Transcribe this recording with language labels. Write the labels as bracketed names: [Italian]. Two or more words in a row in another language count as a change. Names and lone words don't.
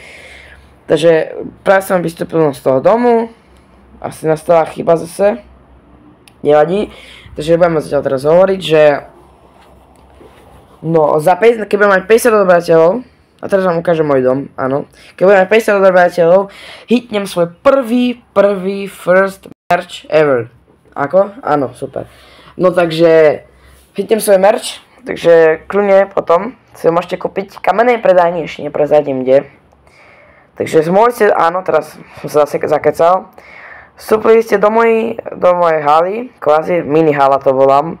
[Slovak] Takže práve som vystúpil z toho domu, asi nastala chyba zase, nevadí. Takže budeme zatiaľ teraz hovoriť, že no, keď budem mať 50 odobrateľov, a teraz vám ukážem môj dom, áno. Keď budem mať 50 odobrateľov, hitnem svoj [English] first merch ever. [Slovak] Ako? Áno, super. No takže, hitnem svoj merch, takže kľudne potom si ho môžete kúpiť v kamennej predajni, ešte neprezradím kde. Takže môžete, áno, teraz som sa zase zakecal. Vstúpili ste do mojej haly, kvázi mini hala to volám.